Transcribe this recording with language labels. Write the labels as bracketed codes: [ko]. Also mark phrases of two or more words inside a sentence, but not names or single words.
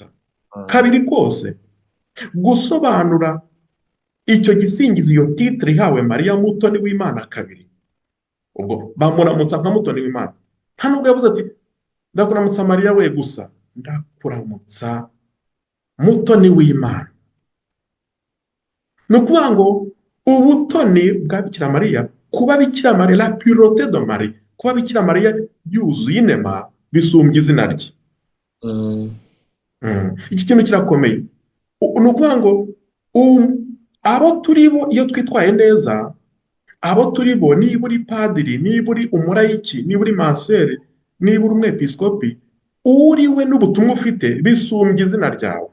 [rw] Kabiri kose gusobanura icyo gisingizo, iyo titre ihawe Mariya mutoni w'Imana kabiri, ubwo bamuramutsa nka mutoni w'Imana. Nta nubwo yavuze ati ndakuramutsa Mariya we gusa, ndakuramutsa mutoni w'Imana. Ni ukuvuga ngo ubutoni bwa Bikira Mariya, kuba Bikira Mariya, [fr] la pureté de Marie, [rw] kuba Bikira Mariya yuzuye inema bisumbye izina rye. Iki kintu kirakomeye. Ni ukuvuga ngo abo turi bo iyo twitwaye neza, abo turi bo, niba uri padiri, niba uri umurayiki, niba uri masere, niba uri umwepiskopi, uriwe n'ubutumwa ufite bisumbye izina ryawe.